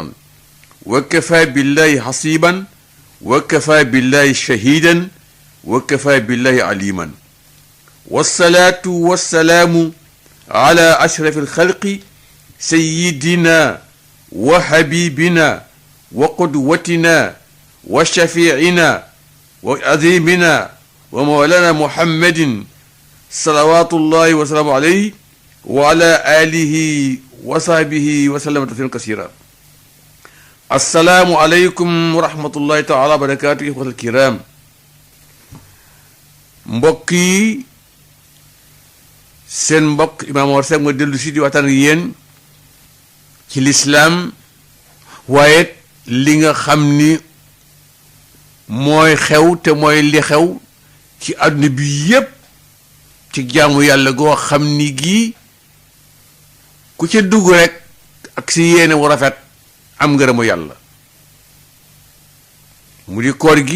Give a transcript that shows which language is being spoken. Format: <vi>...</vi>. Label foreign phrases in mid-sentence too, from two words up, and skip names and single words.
<ar>وكفى بالله حسيبا وكفى بالله شهيدا وكفى بالله عليما والصلاة والسلام على أشرف الخلق سيدنا وحبيبنا وقدوتنا وشفيعنا وعظيمنا ومولانا محمد صلوات الله وسلامه عليه وعلى آله وصحبه وسلم تسليما كثيرا. السلام عليكم ورحمة الله تعالى وبركاته إخوة الكرام.</ar> <wo>mbokk yi seen mbokk Imam Mor Seck ma dellu si di waxtaan ak yéen ci lislaam waaye li nga xam ni mooy xew te mooy li xew ci àdduna bi yépp ci jaamu yàlla goo xam ni gii ku ca dugg rek ak si yéene wu rafet am ngërëmu yàlla mu di koor gi.</wo>